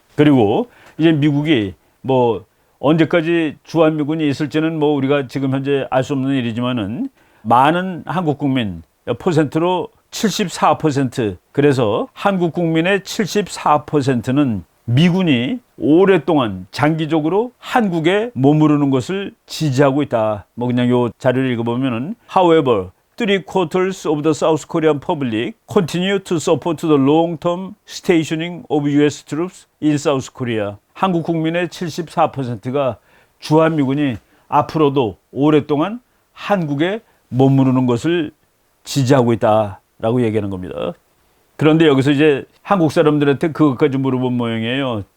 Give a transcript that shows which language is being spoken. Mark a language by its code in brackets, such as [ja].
[ko] 그리고 이제 미국이 뭐 언제까지 주한미군이 있을지는 뭐 우리가 지금 현재 알 수 없는 일이지만은, 많은 한국 국민 퍼센트로 74%, 그래서 한국 국민의 74%는 미군이 오랫동안 장기적으로 한국에 머무르는 것을 지지하고 있다. 뭐 그냥 요 자료를 읽어보면은 [en] However, 3/4 of the South Korean public continue to support the long-term stationing of U.S. troops in South Korea. [ko] 한국 국민의 74%가 주한미군이 앞으로도 오랫동안 한국에 머무르는 것을 지지하고 있다라고 얘기하는 겁니다. 그런데 여기서 이제 한국 사람들한테 그것까지 물어본 모양이에요.